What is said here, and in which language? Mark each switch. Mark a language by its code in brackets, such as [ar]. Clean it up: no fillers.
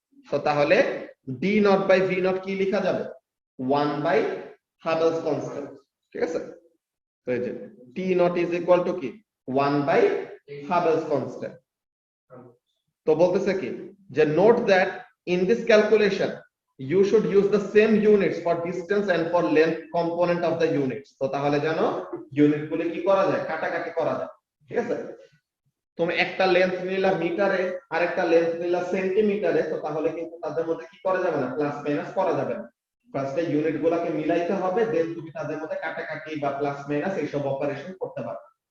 [bn] So তাহলে D not by V naught কি লেখা যাবে, 1 বাই হাবেলস কনস্ট্যান্ট। ঠিক আছে, তো এই যে টি নট ইজ ইকুয়াল টু কি, 1 বাই হাবেলস কনস্ট্যান্ট। তো বলতেছে কি, যে [en] Note that in this calculation you should use the same units for distance and for length component of the units। [bn] তো তাহলে জানো ইউনিট গুলো কি করা যায়, কাটাকাটি করা যায়। ঠিক আছে, তুমি একটা লেন্থ নিলা মিটারে আর একটা লেন্থ নিলা সেন্টিমিটারে, তো তাহলে কিন্তু তাদের মধ্যে কি করা যাবে না, প্লাস মাইনাস করা যাবে না। ফার্স্টে ইউনিট গুলাকে মিলাইতে হবে, দেন তুমি তাদের মধ্যে কাটাকাটি বা প্লাস মাইনাস এইসব অপারেশন করতে পারবে।